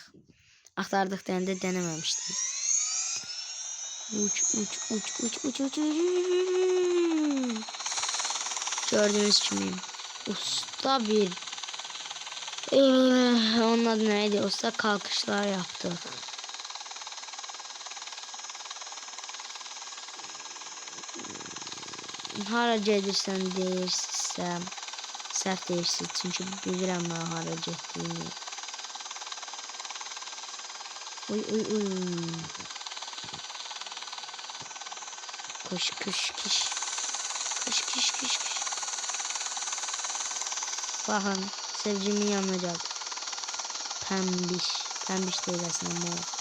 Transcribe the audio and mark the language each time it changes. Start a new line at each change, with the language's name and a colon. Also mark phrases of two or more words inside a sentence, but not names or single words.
Turkish: Aktardık deyəndə denememiştik. Uç. Gördüğünüz gibi usta bir onun adı neydi? Usta kalkışlar yaptı.
Azerbaijani: Hara gedirsən deyirsə səhv deyirsiz. Çünki bilirəm mən hara getdiyimi. Uy.
Turkish: Kış. Bakın sevgimin yanına geldi. Pembiş değil aslında mor.